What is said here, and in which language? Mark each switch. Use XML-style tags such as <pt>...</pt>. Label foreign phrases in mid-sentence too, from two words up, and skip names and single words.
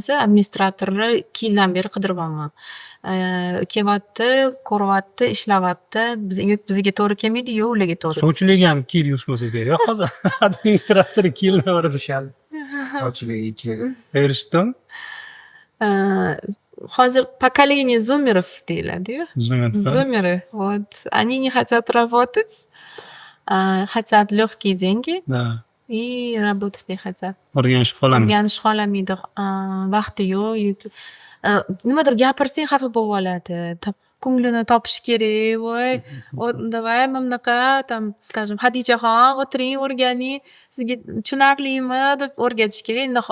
<uz>Administratorni 2 yildan beri qidiryapman. Kelyapti, ko'ryapti, ishlayapti. Bizga to'g'ri kelmaydi, yo'q ularga to'g'ri. Sovchilik ham 2 yil yurishmasa kerak. Hozir administrator 2 yildan beri yurishadi. Sovchilik 2 yil. Erishdim. Hozir</uz> <ru>поколение зумеров</ru> <uz>deyiladi-yu.</uz> <ru>Зумеры. Вот. Они не хотят работать, хотят легкие деньги Да. и работать не хотят.</ru> <uz>O'rganish qolamaydi. O'rganish xohlamaydi, vaqti yo'q. Nimadir gapirsang xafa bo'lib oladi. Ko'nglini topish kerak, voy. Давай, mamnaqa,</uz> <ru>там, скажем,</ru> <uz>Hadichaxon, o'tiring, o'rganing, sizga tushunarlimi deb o'rgatish kerak.</uz>